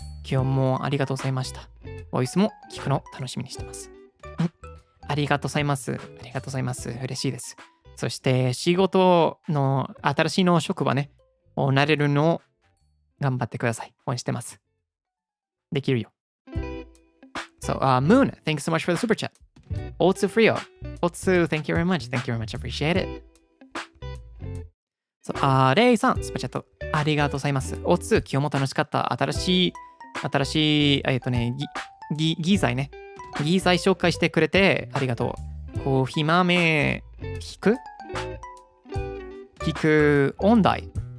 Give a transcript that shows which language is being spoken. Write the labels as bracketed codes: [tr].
[ja] 今日もありがとうございました。ボイスも聞くの楽しみにしてます。ありがとうございます。嬉しいです。そして仕事の新しいの職場ね、慣れるのを頑張ってください。応援してます。できるよ。 [en] So, Moon, thanks so much for the super chat. Otsu Frio. Otsu, thank you very much. Appreciate it. [ja] So, レイさん、スパチャットありがとうございます。Otsu、今日も楽しかった。新しい、ギーザイね。ギーザイ紹介してくれてありがとう。コーヒー豆、引く音大。